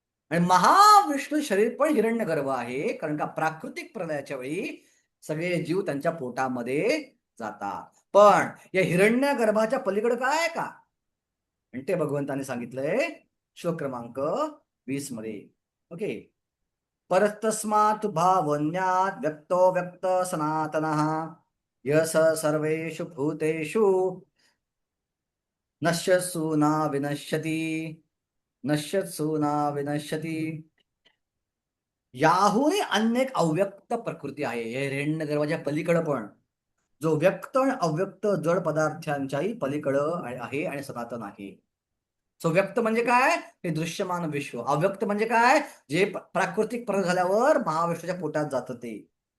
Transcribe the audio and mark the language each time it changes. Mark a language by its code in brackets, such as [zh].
[mr] आणि महाविष्णू शरीर पण हिरण्य गर्भ आहे, कारण का प्राकृतिक प्रलयाच्या वेळी सगळे जीव त्यांच्या पोटामध्ये जातात. पण या हिरण्य गर्भाच्या पलीकडे काय आहे का? आणि ते भगवंताने सांगितलंय श्लोक क्रमांक 20 मध्ये. ओके. [sa] परतस्मात् भावन्यात् व्यक्तो व्यक्त सनातनः यस सर्वेषु भूतेषु नश्यत्सु न विनश्यति नश्यत्सु न विनश्यति. [mr] याहुरी अन्य एक अव्यक्त प्रकृती आहे. हे हिरण्यगर्भाच्या पलीकडं पण जो व्यक्त आणि अव्यक्त जड पदार्थांच्याही पलीकडं आहे आणि सनातन आहे. सो व्यक्त म्हणजे काय? हे दृश्यमान विश्व. अव्यक्त म्हणजे काय? जे प्राकृतिक प्रलय झाल्यावर महाविष्णूच्या पोटात जातं ते.